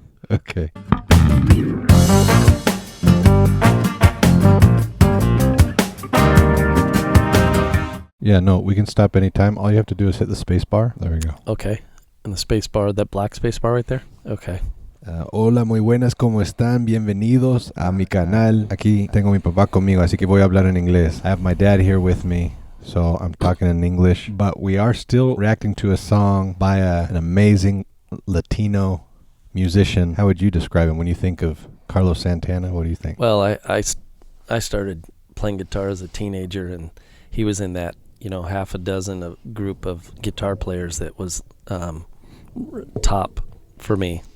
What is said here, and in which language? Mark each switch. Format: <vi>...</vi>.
<en>Okay. Yeah, no, we can stop anytime. All you have to do is hit the space bar. There we go. Okay. And the space bar, that black space bar right there? Okay.</en> <es>Hola, muy buenas, ¿cómo están? Bienvenidos a mi canal. Aquí tengo mi papá conmigo, así que voy a hablar en inglés.</es> <en>I have my dad here with me, so I'm talking in English. But we are still reacting to a song by an amazing Latino musician. How would you describe him when you think of Carlos Santana? What do you think? Well, I started playing guitar as a teenager, and he was in that, half a dozen group of guitar players that was top for me.</en>